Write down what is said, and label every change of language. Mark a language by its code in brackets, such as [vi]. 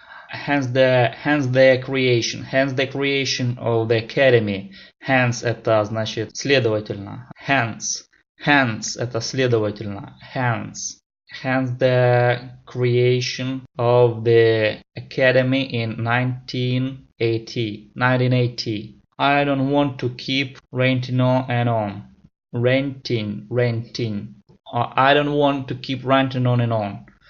[en] Hence the creation of the academy. [ru] Hence это значит следовательно. Hence это следовательно. [en] Hence the creation of the academy in 1980. I don't want to keep ranting on and on. Ranting. I don't want to keep ranting on and on.